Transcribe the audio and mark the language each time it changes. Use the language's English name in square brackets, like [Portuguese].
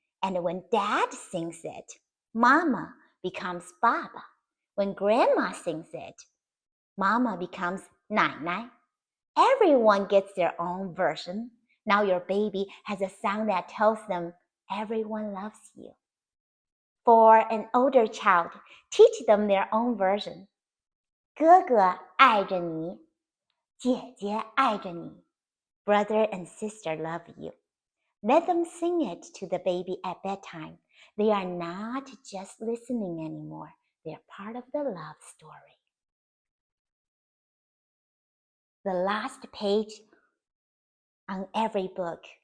[English] And when dad sings it, Mama becomes Baba. When grandma sings it, Mama becomes 奶奶. Everyone gets their own version. Now your baby has a song that tells them everyone loves you. For an older child, teach them their own version. [Chinese] 哥哥爱着你，姐姐爱着你。 [English] Brother and sister love you. Let them sing it to the baby at bedtime. They are not just listening anymore. They are part of the love story. The last page on every book.